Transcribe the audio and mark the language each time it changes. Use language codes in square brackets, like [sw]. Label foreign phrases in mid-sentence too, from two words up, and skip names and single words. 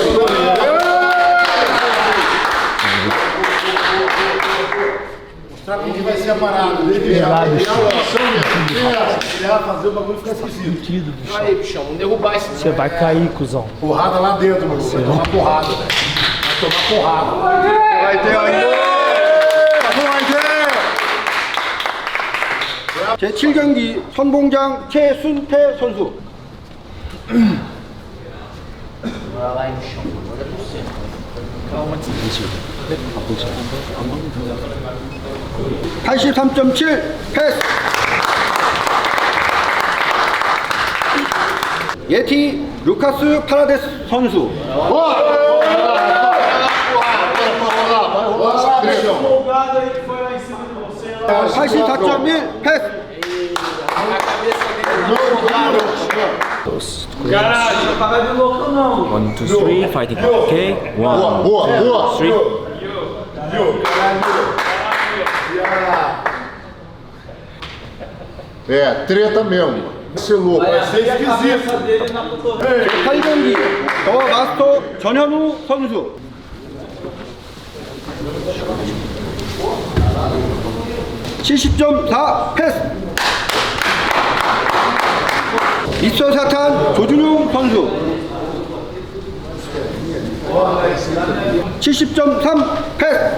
[pt] Mostrar como vai ser a parada. Fazer o bagulho ficar esquisito. Aí, bichão, vamos derrubar esse. Você vai cair, cuzão. Porrada lá dentro, mano. Vai tomar porrada, velho. Vai tomar porrada. Vai ter aí. [ko] 제7경기 선봉장 최순태 선수. [pt] Bora lá, bichão. Olha pra você. Calma, [ko] 83.7 패스. 예티 루카스 파라데스 선수. 84.1 패스. [pt] Caralho, pagar de louco não. [en] 1, 2, 3, fighting. Okay? 1, [pt] boa, boa. 3. Yeah. É, treta mesmo. Esse louco. Vai ser esquisito. [ko] 8경기 더 마스터 전현우 선수. (70.4) 패스. 미스터 사탄 조준용 선수 70.3 패스.